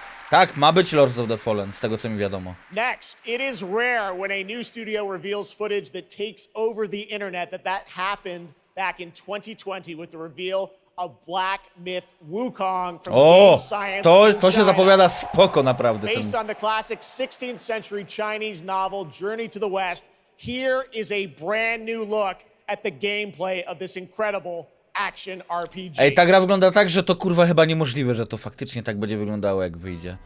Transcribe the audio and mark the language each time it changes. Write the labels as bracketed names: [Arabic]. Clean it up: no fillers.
[Polish] Tak, ma być Lords of the Fallen, z tego co mi wiadomo. [English] Next, it is rare when a new studio reveals footage that takes over the internet that happened back in 2020 with the reveal of Black Myth Wukong from Game Science. [Polish] To się zapowiada spoko naprawdę. [English] Based on the classic 16th century Chinese novel Journey to the West, here is a brand new look at the gameplay of this incredible action RPG. [Polish] Ej, ta gra wygląda tak, że to kurwa chyba niemożliwe, że to faktycznie tak będzie wyglądało jak wyjdzie.